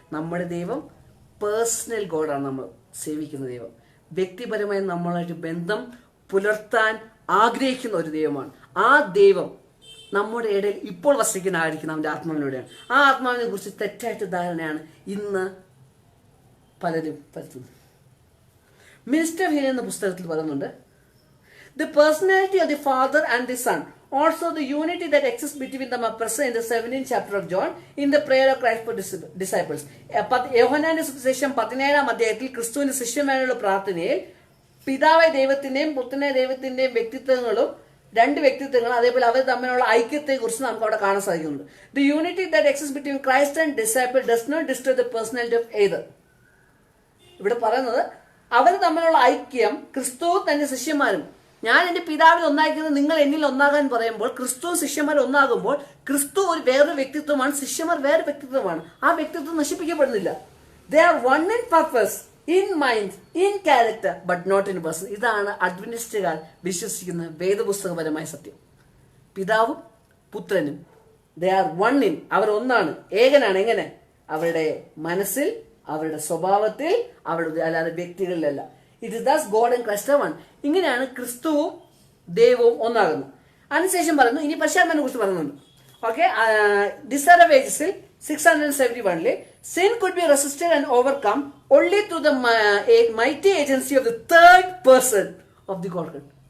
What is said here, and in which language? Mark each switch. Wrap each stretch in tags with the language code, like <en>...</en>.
<ml>നമ്മുടെ ദൈവം പേഴ്സണൽ ഗോഡാണ്. നമ്മൾ സേവിക്കുന്ന ദൈവം വ്യക്തിപരമായി നമ്മളായിട്ട് ബന്ധം പുലർത്താൻ ആഗ്രഹിക്കുന്ന ഒരു ദൈവമാണ്. ആ ദൈവം നമ്മുടെ ഇടയിൽ ഇപ്പോൾ വസിക്കുന്ന ആയിരിക്കുന്ന അവന്റെ ആത്മാവിലൂടെയാണ്. ആ ആത്മാവിനെ കുറിച്ച് തെറ്റായിട്ട് ധാരണയാണ് ഇന്ന് പലരും പരത്തുന്നത്.</ml> <en>minister hill</en> <ml>എന്ന പുസ്തകത്തിൽ പറയുന്നുണ്ട്,</ml> <en>The personality of the father and the son, also the unity that exists between them are present in the 17th chapter of John in the prayer of Christ for disciples.</en> <ml>യോഹന്നാന്റെ സുവിശേഷം 17 അധ്യായത്തിൽ ക്രിസ്തുവിന്റെ ശിഷ്യന്മാരുടെ പ്രാർത്ഥനയിൽ പിതാവായ ദൈവത്തിന്റെയും പുത്രനായ ദൈവത്തിന്റെയും വ്യക്തിത്വങ്ങളും, 2 വ്യക്തിത്വങ്ങൾ, അതേപോലെ അവർ തമ്മിലുള്ള ഐക്യത്തെ കുറിച്ച് നമുക്ക് അവിടെ കാണാൻ സാധിക്കുന്നുണ്ട്.</ml> <en>The unity that exists between Christ and disciple does not destroy the personality of either.</en> <ml>ഇവിടെ പറയുന്നത് അവർ തമ്മിലുള്ള ഐക്യം ക്രിസ്തു തന്റെ ശിഷ്യന്മാരും ഞാൻ എൻ്റെ പിതാവിൽ ഒന്നായിരിക്കുന്നത് നിങ്ങൾ എന്നിൽ ഒന്നാകാൻ പറയുമ്പോൾ ക്രിസ്തു ശിഷ്യന്മാർ ഒന്നാകുമ്പോൾ ക്രിസ്തു വേറൊരു വ്യക്തിത്വമാണ്, ശിഷ്യന്മാർ വേറെ വ്യക്തിത്വമാണ്. ആ വ്യക്തിത്വം നശിപ്പിക്കപ്പെടുന്നില്ല.</ml> <en>They are one in purpose, in mind, in character, but not in person.</en> <ml>ഇതാണ് അഡ്വന്റിസ്റ്റുകാർ വിശ്വസിക്കുന്ന വേദപുസ്തകപരമായ സത്യം. പിതാവും പുത്രനും</ml> <en>they are one in,</en> <ml>അവർ ഒന്നാണ്, ഏകനാണ്. എങ്ങനെ? അവരുടെ മനസ്സിൽ, അവരുടെ സ്വഭാവത്തിൽ, അവരുടെ അല്ലാതെ വ്യക്തികളിലല്ല.</ml> <en>It is thus God and Christ one.</en> <ml>ഇങ്ങനെയാണ് ക്രിസ്തുവും ദൈവവും ഒന്നാകുന്നത്. അതിനുശേഷം പറയുന്നു, ഇനി പരിശുദ്ധാത്മാവിനെ കുറിച്ച് പറയുന്നുണ്ട്.</ml> <en>Okay, ഡിസർവേജസിൽ 671 sin could be resisted and overcome only through the mighty agency of the third person of the Godhead.</en>